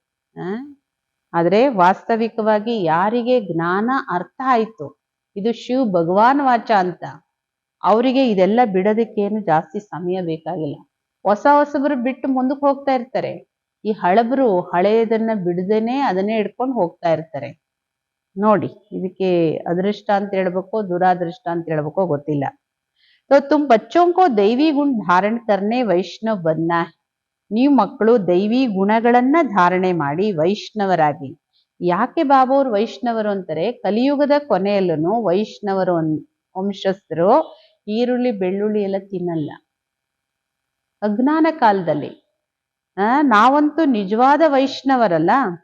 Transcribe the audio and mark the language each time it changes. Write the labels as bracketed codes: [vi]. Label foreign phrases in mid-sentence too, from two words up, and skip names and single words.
[kn] ಆದ್ರೆ ವಾಸ್ತವಿಕವಾಗಿ ಯಾರಿಗೆ ಜ್ಞಾನ ಅರ್ಥ ಆಯ್ತು ಇದು [hi] शिव भगवान वाच [kn] ಅಂತ, ಅವರಿಗೆ ಇದೆಲ್ಲ ಬಿಡೋದಕ್ಕೇನು ಜಾಸ್ತಿ ಸಮಯ ಬೇಕಾಗಿಲ್ಲ. ಹೊಸಬರು ಬಿಟ್ಟು ಮುಂದಕ್ಕೆ ಹೋಗ್ತಾ ಇರ್ತಾರೆ, ಈ ಹಳಬರು ಹಳೆಯದನ್ನ ಬಿಡದೇನೆ ಅದನ್ನೇ ಹಿಡ್ಕೊಂಡು ಹೋಗ್ತಾ ಇರ್ತಾರೆ. ನೋಡಿ, ಇದಕ್ಕೆ ಅದೃಷ್ಟ ಅಂತ ಹೇಳ್ಬೇಕೋ ದುರಾದೃಷ್ಟ ಅಂತ ಹೇಳ್ಬೇಕೋ ಗೊತ್ತಿಲ್ಲ. [hi] तो तुम बच्चों को दैवी गुण धारण करने वैष्णव बनना है. [kn] ನೀವು ಮಕ್ಕಳು ದೈವಿ ಗುಣಗಳನ್ನ ಧಾರಣೆ ಮಾಡಿ ವೈಷ್ಣವರಾಗಿ. ಯಾಕೆ ಬಾಬಾ ಅವರು ವೈಷ್ಣವರು ಅಂತಾರೆ? ಕಲಿಯುಗದ ಕೊನೆಯಲ್ಲೂ ವೈಷ್ಣವರು ವಂಶಸ್ಥರು ಈರುಳ್ಳಿ ಬೆಳ್ಳುಳ್ಳಿ ಎಲ್ಲ ತಿನ್ನಲ್ಲ. ಅಜ್ಞಾನ ಕಾಲದಲ್ಲಿ ನಾವಂತೂ ನಿಜವಾದ ವೈಷ್ಣವರಲ್ಲ.